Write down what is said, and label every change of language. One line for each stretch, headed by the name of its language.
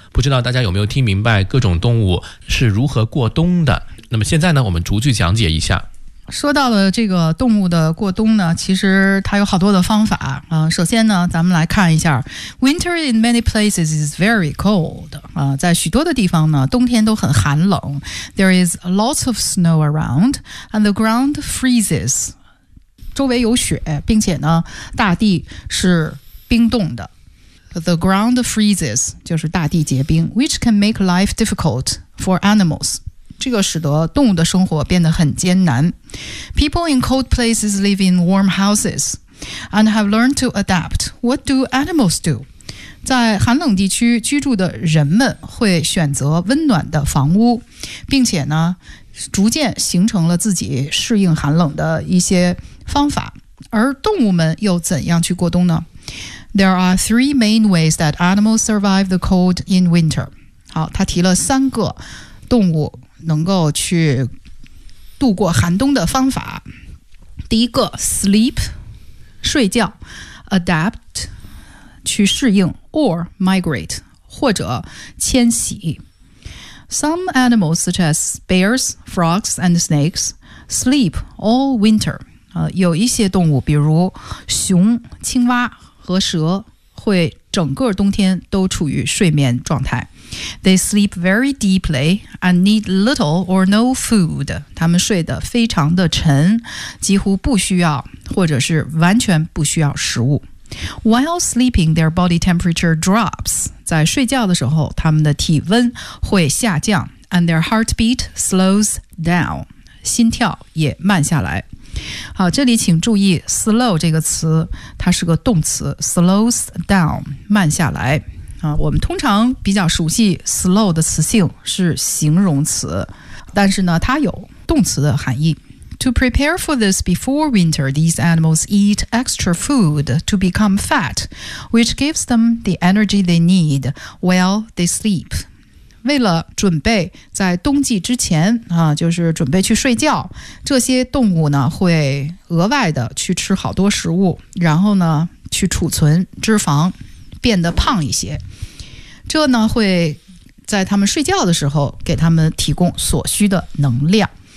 Chinese: 不知道大家有没有听明白各种动物是如何过冬的？那么现在呢，我们逐句讲解一下。说到了这个动物的过冬呢，其实它有好多的方法。首先呢，咱们来看一下 ，
English: Winter in many places is very cold。
Chinese: 在许多的地方呢，冬天都很寒冷。
English: There is lots of snow around, and the ground freezes。
Chinese: 周围有雪，并且呢，大地是冰冻的。
English: The ground freezes
Chinese: 就是大地结冰
English: ，which can make life difficult for animals。
Chinese: 这个使得动物的生活变得很艰难。
English: People in cold places live in warm houses and have learned to adapt. What do animals do?
Chinese: 在寒冷地区居住的人们会选择温暖的房屋，并且呢，逐渐形成了自己适应寒冷的一些方法。而动物们又怎样去过冬呢？
English: There are three main ways that animals survive the cold in winter.
Chinese: 好，他提了三个动物能够去度过寒冬的方法。第一个 sleep 睡觉， adapt 去适应，
English: or migrate
Chinese: 或者迁徙。
English: Some animals such as bears, frogs and snakes sleep all winter、
Chinese: 有一些动物比如熊、青蛙和蛇会整个冬天都处于睡眠状态。
English: They sleep very deeply and need little or no food.
Chinese: 他们睡得非常的沉，几乎不需要或者是完全不需要食物。
English: While sleeping, their body temperature drops.
Chinese: 在睡觉的时候，他们的体温会下降
English: and their heartbeat slows down.
Chinese: 心跳也慢下来。好，这里请注意 slow 这个词，它是个动词
English: slows down,
Chinese: 慢下来。我们通常比较熟悉 slow 的词性是形容词，但是呢，它有动词的含义。
English: To prepare for this before winter, these animals eat extra food to become fat, which gives them the energy they need while they sleep.
Chinese: 为了准备在冬季之前、就是准备去睡觉，这些动物呢会额外的去吃好多食物，然后呢去储存脂肪。变得胖一些，这呢会在他们睡觉的时候给他们提供所需的能量。